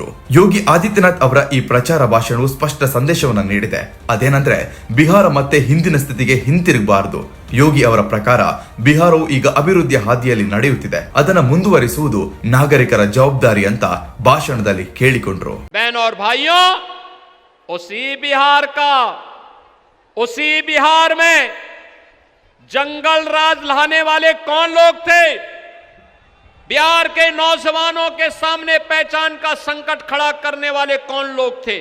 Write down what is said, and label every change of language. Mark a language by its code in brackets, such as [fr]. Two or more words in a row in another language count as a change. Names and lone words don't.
[kn] ಯೋಗಿ ಆದಿತ್ಯನಾಥ್ ಅವರ ಈ ಪ್ರಚಾರ ಭಾಷಣವು ಸ್ಪಷ್ಟ ಸಂದೇಶವನ್ನ ನೀಡಿದೆ. ಅದೇನಂದ್ರೆ, ಬಿಹಾರ ಮತ್ತೆ ಹಿಂದಿನ ಸ್ಥಿತಿಗೆ ಹಿಂತಿರುಗಬಾರದು. ಯೋಗಿ ಅವರ ಪ್ರಕಾರ ಬಿಹಾರವು ಈಗ ಅಭಿವೃದ್ಧಿಯ ಹಾದಿಯಲ್ಲಿ ನಡೆಯುತ್ತಿದೆ, ಅದನ್ನ ಮುಂದುವರಿಸುವುದು ನಾಗರಿಕರ ಜವಾಬ್ದಾರಿ ಅಂತ ಭಾಷಣದಲ್ಲಿ ಕೇಳಿಕೊಂಡ್ರು. [hi] उसी बिहार में जंगल राज लाने वाले कौन लोग थे? बिहार के नौजवानों के सामने पहचान का संकट खड़ा करने वाले कौन लोग थे?